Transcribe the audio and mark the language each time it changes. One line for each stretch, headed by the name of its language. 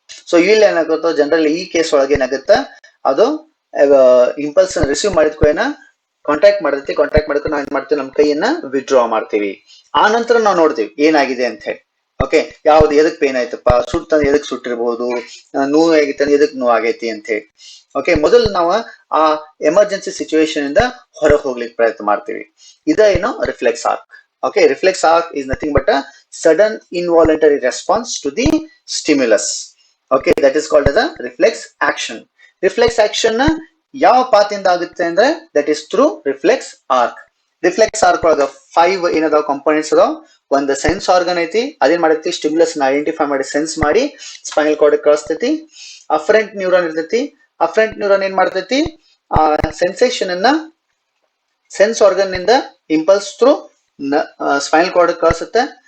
Kannada: So ಇಲ್ಲಿ ಏನಾಗುತ್ತೋ general ಈ ಕೇಸ್ ಒಳಗೆ ಏನಾಗುತ್ತೆ, ಅದು ಇಂಪಲ್ಸ್ ರಿಸೀವ್ ಮಾಡಿದ್ಕೂನ ಕಾಂಟ್ಯಾಕ್ಟ್ ಮಾಡ್ಕೊಂಡು ನಾವು ಏನ್ ಮಾಡ್ತೀವಿ, ನಮ್ಮ ಕೈಯನ್ನ ವಿಡ್ರಾ ಮಾಡ್ತೀವಿ. ಆ ನಂತರ ನಾವು ನೋಡ್ತೀವಿ ಏನಾಗಿದೆ ಅಂತ ಹೇಳಿ. ಓಕೆ, ಯಾವ್ದು ಎದಕ್ ಪೇನ್ ಆಯ್ತಪ್ಪ, ಸುಟ್ಟಂದ್ರೆ ಎದಕ್ ಸುಟ್ಟಿರ್ಬೋದು, ನೋವು ಆಗಿತ್ತಂದ್ರೆ ಎದಕ್ ನೋವು ಆಗೈತಿ ಅಂತ ಹೇಳಿ. ಓಕೆ, ಮೊದಲು ನಾವು ಆ ಎಮರ್ಜೆನ್ಸಿ ಸಿಚುವೇಶನ್ ಇಂದ ಹೊರಗೆ ಹೋಗ್ಲಿಕ್ಕೆ ಪ್ರಯತ್ನ ಮಾಡ್ತೀವಿ. ಇದೇನು reflex arc.
English: Okay, reflex arc is nothing but a sudden involuntary response to the stimulus. Okay, that is called as a reflex action.
Kannada: Reflex action ಯಾವ ಪಾತ್ ಇಂದ ಆಗುತ್ತೆ ಅಂದ್ರೆ
English: That is through reflex arc.
Kannada: Reflex arc ಒಳಗ 5 ಏನದಾವ components ಅದಾವ. ಒಂದು sense organ ಐತಿ, ಅದೇನ್ ಮಾಡೈತಿ, ಸ್ಟಿಮ್ಯುಲಸ್ ನ ಐಡೆಂಟಿಫೈ ಮಾಡಿ ಸೆನ್ಸ್ ಮಾಡಿ ಸ್ಪೈನಲ್ ಕಾರ್ಡ್ ಕಳಿಸ್ತೈತಿ. ಅಫರೆಂಟ್ ನ್ಯೂರಾನ್ ಇರ್ತೈತಿ. ಅಫರೆಂಟ್ ನ್ಯೂರಾನ್ ಏನ್ ಮಾಡ್ತೈತಿ, ಆ ಸೆನ್ಸೇಷನ್ ಅನ್ನ ಸೆನ್ಸ್ ಆರ್ಗನ್ ನಿಂದ ಇಂಪಲ್ಸ್ ಥ್ರೂ ಸ್ಪೈನಲ್ ಕಾರ್ಡ್ ಕಳಿಸುತ್ತೆ.